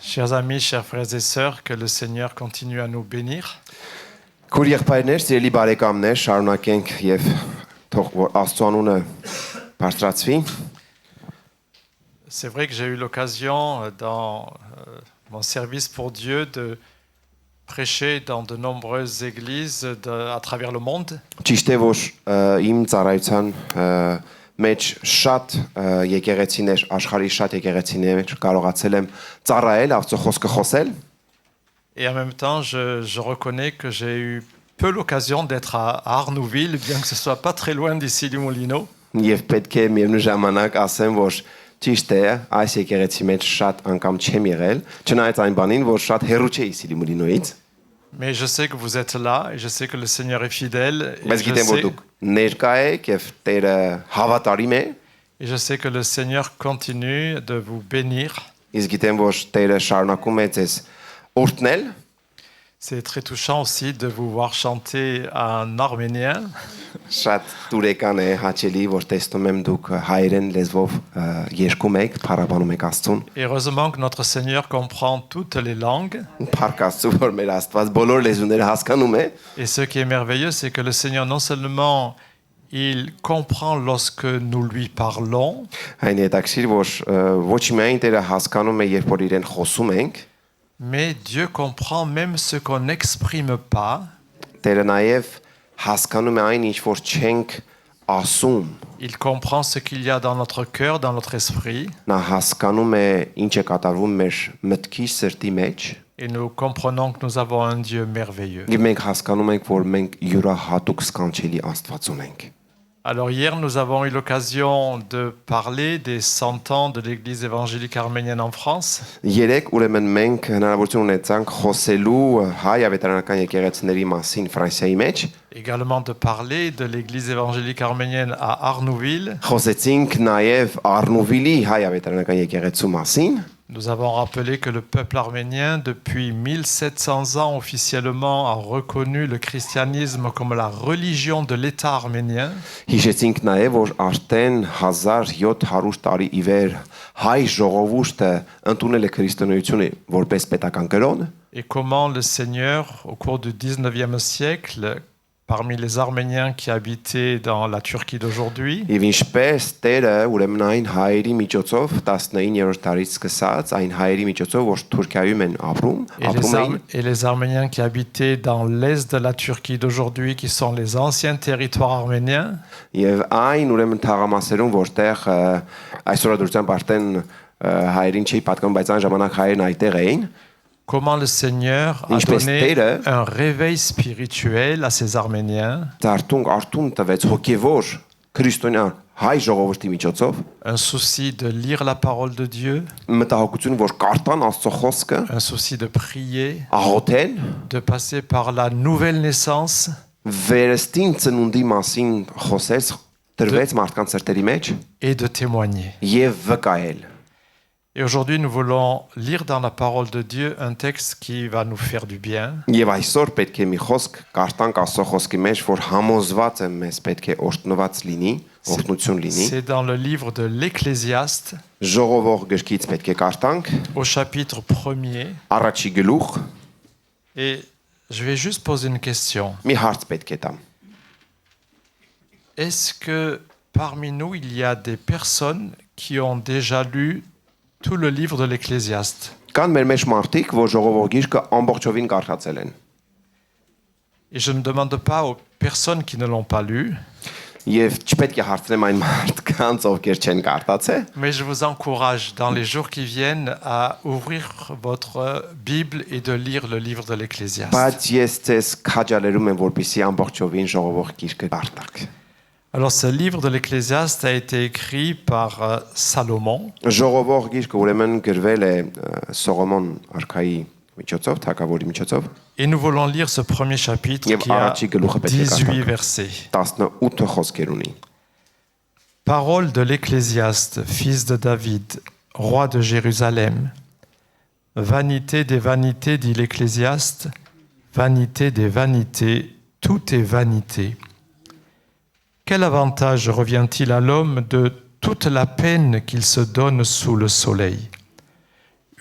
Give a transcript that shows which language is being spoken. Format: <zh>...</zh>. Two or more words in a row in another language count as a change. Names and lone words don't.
<fr>Chers amis, chers frères et sœurs, que le Seigneur continue à nous bénir.</fr> <hy>Քուր եղբայրներ, սիրելի բարեկամներ, շարունակենք եւ թող որ Աստծո անունը բարձրացվի։</hy> <fr>C'est vrai que j'ai eu l'occasion dans mon service pour Dieu de prêcher dans de nombreuses églises à travers le monde.</fr> <hy>Ճիշտ է, որ իմ ծառայության մեջ շատ եկեղեցիներ, աշխարհի շատ եկեղեցիներ կարողացել եմ ծառայել, Աստծո խոսքը խոսել։</hy> <fr>Et en même temps, je reconnais que j'ai eu peu l'occasion d'être à Arnouville, bien que ce soit pas très loin d'ici du Moulineau.</fr> <hy>Եվ պետք է միևնույն ժամանակ ասեմ, որ ճիշտ է, այս եկեղեցի մեջ շատ անգամ չեմ եղել, չնայած այն բանին, որ շատ հեռու չէի Սիլիմուլինոից։</hy> <fr>Mais je sais que vous êtes là et je sais que le Seigneur est fidèle.</fr> <hy>Բայց գիտեմ, որ դուք ներկա եք եւ Տերը հավատարիմ է։</hy> <fr>Et je sais que le Seigneur continue de vous bénir.</fr> <hy>Իսկ գիտեմ, որ Տերը շարունակում է ձեզ օրհնել։</hy> <fr>C'est très touchant aussi de vous voir chanter en arménien.</fr> <hy>Շատ դուրեկան է հաճելի, որ տեսնում եմ դուք հայերեն լեզվով երգում եք, փառաբանում եք Աստծուն։</hy> <fr>Et heureusement que notre Seigneur comprend toutes les langues.</fr> <hy>Փառք Աստծո, որ մեր Աստված բոլոր լեզուները հասկանում է։</hy> <fr>Et ce qui est merveilleux, c'est que le Seigneur, non seulement il comprend lorsque nous lui parlons,</fr> <hy>Այն հետաքրիր, որ ոչ միայն Տերը հասկանում է, երբ որ իրեն խոսում ենք,</hy> <fr>mais Dieu comprend même ce qu'on n'exprime pas.</fr> <hy>Տերը նաև հասկանում է այն, ինչ որ չենք ասում։</hy> <fr>Il comprend ce qu'il y a dans notre cœur, dans notre esprit.</fr> <hy>Նա հասկանում է ինչ է կատարվում մեր մտքի սրտի մեջ։</hy> <fr>Et nous comprenons que nous avons un Dieu merveilleux.</fr> <hy>Եվ մենք հասկանում ենք, որ մենք յուրահատուկ սքանչելի Աստված ունենք։</hy> <fr>Alors hier, nous avons eu l'occasion de parler des 100 ans de l'Église évangélique arménienne en France.</fr> <hy>Երեք ուրեմն մենք հնարավորություն ունեցանք խոսելու հայ ավետարանական եկեղեցիների մասին Ֆրանսիայի մեջ։</hy> <fr>Également de parler de l'Église évangélique arménienne à Arnouville.</fr> <hy>Խոսեցինք նաև Արնուվիլի հայ ավետարանական եկեղեցու մասին։</hy> <fr>Nous avons rappelé que le peuple arménien, depuis 1700 ans officiellement, a reconnu le christianisme comme la religion de l'État arménien.</fr> <hy>Հիշեցինք նաև, որ արդեն 1700 տարի ի վեր հայ ժողովուրդը ընդունել է քրիստոնեությունը որպես պետական կրոն։</hy> <fr>Et comment le Seigneur, au cours du 19e siècle, parmi les Arméniens qui habitaient dans la Turquie d'aujourd'hui,</fr> <hy>Եվ ինչպես Տերը ուրեմն այն հայերի միջոցով 19-րդ դարից սկսած այն հայերի միջոցով որ Թուրքիայում են ապրում</hy> <fr>et les Arméniens qui habitaient dans l'est de la Turquie d'aujourd'hui, qui sont les anciens territoires arméniens,</fr> <hy>Եվ այն ուրեմն թաղամասերում որտեղ այսօրադրությամբ արդեն հայերին չի պատկանում, բայց այն ժամանակ հայերն այդտեղ էին,</hy> <fr>comment le Seigneur a donné un réveil spirituel à ces Arméniens,</fr> <hy>արդուն տվեց հոգևոր քրիստոնյա հայ ժողովրդի միջոցով,</hy> <fr>un souci de lire la parole de Dieu,</fr> <hy>մտահոգություն որ կարդան Աստծո խոսքը,</hy> <fr>un souci de prier,</fr> <hy>աղոթեն,</hy> <fr>de passer par la nouvelle naissance,</fr> <hy>վերստին ծնունդի մասին խոսեց, դրվեց մարդկանց սրտերի մեջ</hy> <fr>et de témoigner.</fr> <hy>եւ վկայել։</hy> <fr>Et aujourd'hui, nous voulons lire dans la parole de Dieu un texte qui va nous faire du bien.</fr> <hy>Եվ այսօր պետք է մի խոսք կարդանք Աստծո խոսքի մեջ, որ համոզված եմ մեզ պետք է օրհնված լինի, օրհնություն լինի։</hy> <fr>C'est dans le livre de l'Ecclésiaste,</fr> <hy>Ժողովող գրքից պետք է կարդանք</hy> <fr>au chapitre 1er.</fr> <hy>առաջի գլուխ,</hy> <fr>Et je vais juste poser une question.</fr> <hy>մի հարց պետք է տամ։</hy> <fr>Est-ce que parmi nous, il y a des personnes qui ont déjà lu tout le livre de l'Ecclésiaste?</fr> <hy>Կան մեր մեջ մարդիկ, որ ժողովող գիրքը ամբողջովին կարդացել են։</hy> <fr>Et je ne demande pas aux personnes qui ne l'ont pas lu,</fr> <hy>Եվ չպետք է հարցնեմ այն մարդկանց, ովքեր չեն կարդացել,</hy> <fr>mais je vous encourage dans les jours qui viennent à ouvrir votre Bible et de lire le livre de l'Ecclésiaste.</fr> <hy>բայց ես ձեզ քաջալերում եմ, որպեսզի ամբողջովին ժողովող գիրքը կարդաք։</hy> <fr>Alors ce livre de l'Ecclésiaste a été écrit par Salomon.</fr> <hy>Ժողովող գիրքը ուրեմն գրվել է Սողոմոն արքայի միջոցով, թագավորի միջոցով։</hy> <fr>Et nous voulons lire ce premier chapitre qui a 18 versets.</fr> <hy>18 խոսքեր ունի։</hy> <fr>Parole de l'Ecclésiaste, fils de David, roi de Jérusalem. Vanité des vanités, dit l'Ecclésiaste, vanité des vanités, tout est vanité. Quel avantage revient-il à l'homme de toute la peine qu'il se donne sous le soleil?</fr>